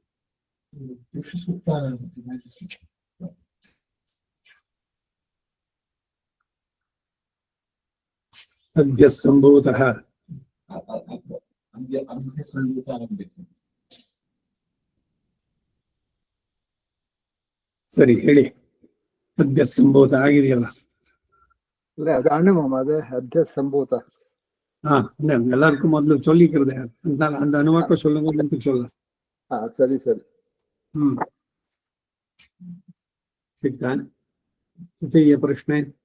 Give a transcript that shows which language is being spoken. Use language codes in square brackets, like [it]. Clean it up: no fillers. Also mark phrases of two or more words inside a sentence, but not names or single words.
[sa] अद्य सम्भूतः [kn] ಸರಿ ಹೇಳಿ. ಅದ್ಯ ಸಂಭೂತ ಆಗಿದೆಯಲ್ಲ. [sa] அது अद्य सम्भूत. [ta] எல்லாருக்கும் முதல்ல சொல்லிக்கிறது அந்த அனுவாக்க சொல்லுங்க சொல்ல. சரி சரி. [kn] ಸಿಗ್ತಾ? ತೃತೀಯ ಪ್ರಶ್ನೆ.